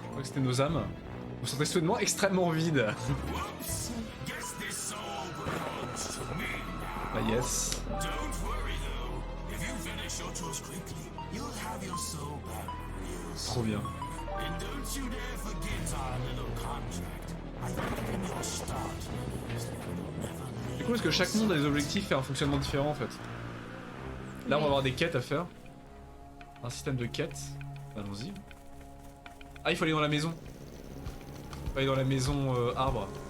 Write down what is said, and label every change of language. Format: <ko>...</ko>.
<fr>Je crois que c'était nos âmes. On se sentait soudainement extrêmement vide.</fr> <en>Whoops. Guess this soul belongs to me now. Ah yes. Don't worry though. If you finish your chores quickly, you'll have your soul back real soon.</en> <fr>Trop bien.</fr> <en>And don't you dare forget our little contract. I've given your start.</en> <fr>C'est cool parce que chaque monde a des objectifs et un fonctionnement différent en fait. Là on va avoir des quêtes à faire. Un système de quêtes. Allons-y. Ah, il faut aller dans la maison. Il faut aller dans la maison arbre.</fr>